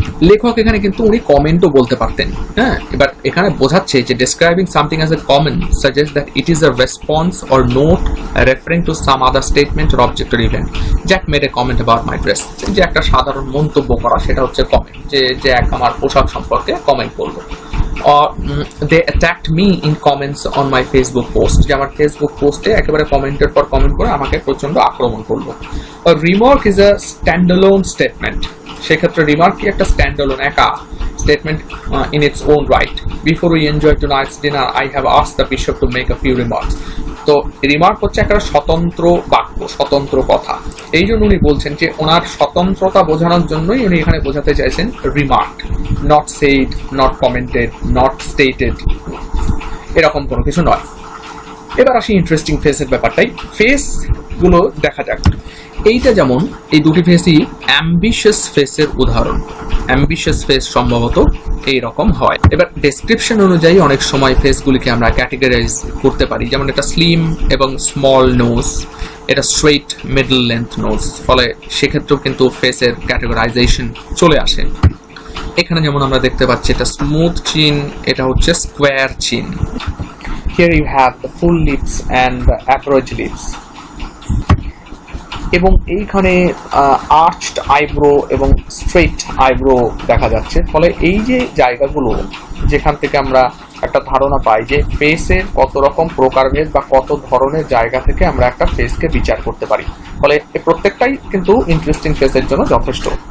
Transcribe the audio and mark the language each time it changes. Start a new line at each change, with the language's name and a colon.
Bangla: লেখক এখানে কিন্তু উনি কমেন্টও বলতে পারতেন। হ্যাঁ, এবার এখানে বোঝাচ্ছে যে
English: Describing something as a comment suggest that it is a response or note referring to some other statement or object or event. Jack made a comment about my dress,
Bangla: যে একটা সাধারণ মন্তব্য করা, সেটা হচ্ছে কমেন্ট, যে জ্যাক আমার পোশাক সম্পর্কে কমেন্ট করলো।
English: or they attacked me in comments on my Facebook post,
Bangla: যে আমার ফেসবুক পোস্টে একেবারে কমেন্টের পর কমেন্ট করে আমাকে প্রচন্ড আক্রমণ করলো।
English: A remark is a standalone statement,
Bangla: সেক্ষেত্রে রিমার্ক কি একটা স্ট্যান্ডঅ্যালোন একা statement
English: in its own right. Before we enjoy tonight's dinner, I have asked the bishop to make a few remarks.
Bangla: তো রিমার্ক হচ্ছে একটা স্বতন্ত্র বাক্য, স্বতন্ত্র কথা, এই জন্য উনি বলছেন যে ওনার স্বতন্ত্রতা বোঝানোর জন্যই উনি এখানে বোঝাতে চাইছেন remark,
English: not said, not commented, not stated,
Bangla: এরকম কোনো কিছু নয়। এবার আসি ইন্টারেস্টিং ফেসের ব্যাপারটাই, ফেস গুলো দেখা যাক। এইটা যেমন, এই দুটি ফেসই অ্যাম্বিশিয়াস ফেসের উদাহরণ। অ্যাম্বিশিয়াস ফেস সম্ভবত এইরকম হয়। এবার ডেসক্রিপশন অনুযায়ী অনেক সময় ফেসগুলিকে আমরা ক্যাটেগরাইজ করতে পারি, যেমন এটা স্লিম এবং স্মল নোজ, এটা স্ট্রেইট মিডল লেন্থ নোজ, ফলে সেক্ষেত্রেও কিন্তু ফেসের ক্যাটেগরাইজেশন চলে আসে। এখানে যেমন আমরা দেখতে পাচ্ছি এটা স্মুথ চিন, এটা হচ্ছে স্কোয়ার চিন।
English: Here you have the full lips and the approach lips.
Bangla: এবং এইখানে আর্চড আইব্রো এবং স্ট্রেইট আইব্রো দেখা যাচ্ছে। ফলে এই যে জায়গাগুলো যেখান থেকে আমরা একটা ধারণা পাই যে ফেসের কত রকম প্রকারভেদ বা কত ধরনের জায়গা থেকে আমরা একটা ফেসকে বিচার করতে পারি, ফলে এই প্রত্যেকটাই কিন্তু ইন্টারেস্টিং ফেসের জন্য যথেষ্ট।